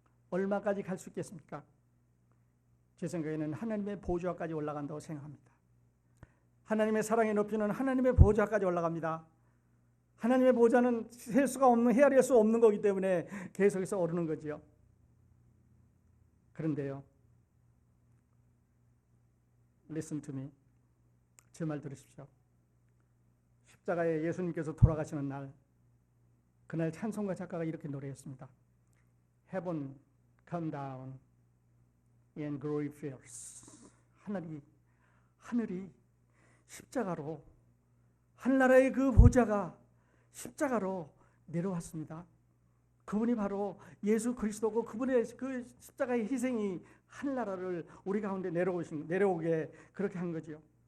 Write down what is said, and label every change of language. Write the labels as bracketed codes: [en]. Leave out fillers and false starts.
[ko] 얼마까지 갈 수 있겠습니까? 제 생각에는 하나님의 보좌까지 올라간다고 생각합니다. 하나님의 사랑의 높이는 하나님의 보좌까지 올라갑니다. 하나님의 보좌는 셀 수가 없는, 헤아릴 수 없는 거기 때문에 계속해서 오르는 거지요. 그런데요, [en] listen to me. [ko] 제 말 들으십시오. 십자가에 예수님께서 돌아가시는 날, 그날 찬송가 작가가 이렇게 노래했습니다. [en] Heaven come down and glory fills. [ko] 하늘이 십자가로, 하늘나라의 그 보좌가 십자가로 내려왔습니다. 그분이 바로 예수 그리스도고, 그분의 그 십자가의 희생이 하늘나라를 우리 가운데 내려오게 그렇게 한 거지요.